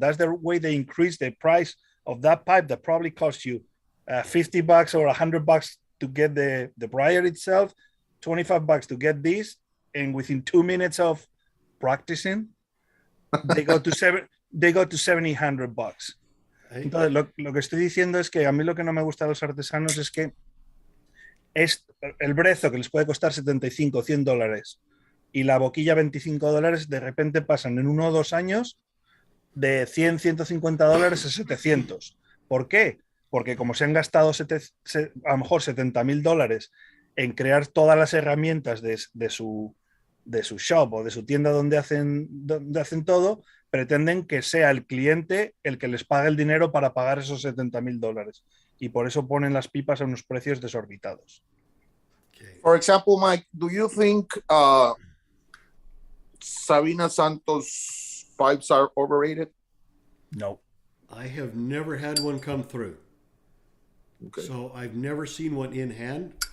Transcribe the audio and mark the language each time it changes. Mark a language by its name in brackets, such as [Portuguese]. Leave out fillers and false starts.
[English] That's the way they increase the price of that pipe that probably costs you $50 or $100 to get the Briar itself, $25 to get this, and within 2 minutes of practicing, they go to $700. [Spanish] Entonces, lo que estoy diciendo es que a mí lo que no me gusta de los artesanos es que es el brezo que les puede costar $75, $100 y la boquilla $25, de repente pasan en 1 o 2 años de $100, $150 a $700. ¿Por qué? Porque como se han gastado a lo mejor $70,000 en crear todas las herramientas de su shop o de su tienda donde hacen todo, pretenden que sea el cliente el que les pague el dinero para pagar esos $70,000. Y por eso ponen las pipas a unos precios desorbitados. [English] For example, Mike, do you think Sabina Santos pipes are overrated? No. I have never had one come through. Okay. So I've never seen one in hand.